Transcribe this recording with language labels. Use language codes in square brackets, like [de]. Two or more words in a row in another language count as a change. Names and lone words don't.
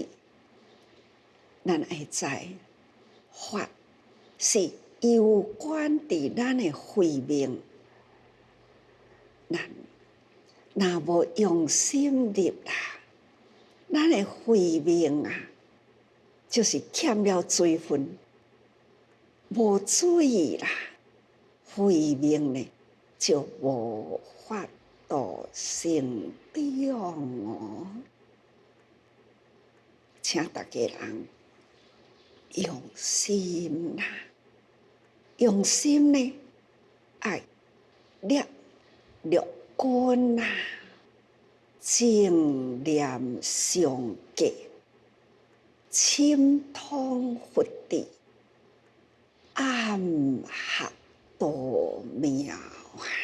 [nan] 咱会知法是有关伫咱的慧命，咱若无用心入啦，咱的慧命啊，就是欠了水分，无水啦，慧命呢就无法度成长哦。请大家人用心啦，用心呢，爱念六根啦，正念上界，深通佛智，暗合度妙啊！